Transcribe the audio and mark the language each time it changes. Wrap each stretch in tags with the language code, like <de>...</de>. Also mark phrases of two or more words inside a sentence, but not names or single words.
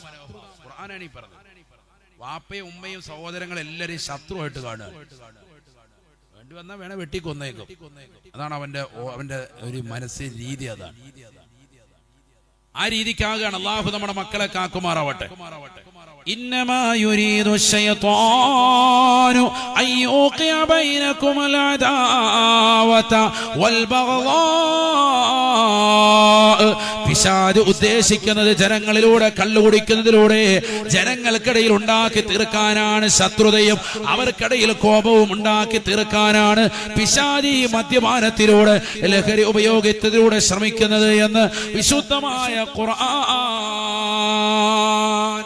<ml>ഖുർആനാണ് ഈ പറഞ്ഞത്. വാപ്പയും ഉമ്മയും സഹോദരങ്ങൾ എല്ലാവരെയും ശത്രുവായിട്ട് കാണുക. വേണ്ടി വന്നാൽ വേണേ വെട്ടിക്കൊന്നേക്കും. അതാണ് അവന്റെ ഒരു മനസ്സിന്റെ രീതി. അതാണ് ആ രീതിക്കാകാണ്. അള്ളാഹു നമ്മുടെ മക്കളെ കാക്കുമാറാവട്ടെ.</ml> <ar>إنما يريد الشيطان أن يوقع بينكم العداوة والبغضاء.</ar> <ml>പിശാച് ഉദ്ദേശിക്കുന്നത് ജനങ്ങളിലൂടെ, കള്ളുകുടിക്കുന്നതിലൂടെ ജനങ്ങൾക്കിടയിൽ ഉണ്ടാക്കി തീർക്കാനാണ് ശത്രുതയും അവർക്കിടയിൽ കോപവും ഉണ്ടാക്കി തീർക്കാനാണ് പിശാച് ഈ മദ്യപാനത്തിലൂടെ, ലഹരി ഉപയോഗത്തിലൂടെ ശ്രമിക്കുന്നത് എന്ന് വിശുദ്ധമായ ഖുർആൻ.</ml>